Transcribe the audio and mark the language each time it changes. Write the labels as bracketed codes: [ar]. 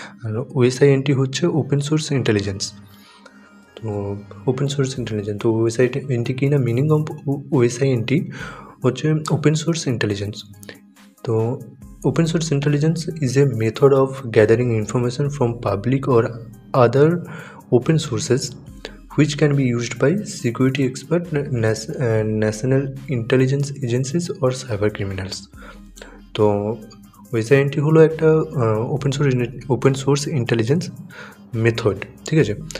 [bn] আর OSINT হচ্ছে open source intelligence. তো open source intelligence, তো OSINT কি না, মিনিং অফ OSINT হচ্ছে ওপেন সোর্স ইন্টেলিজেন্স। [en] তো open source intelligence is a method of gathering information from public or other open sources which can be used by security experts, national intelligence agencies or cyber criminals. [bn] তো OSINT হলো একটা open source intelligence method, ঠিক আছে।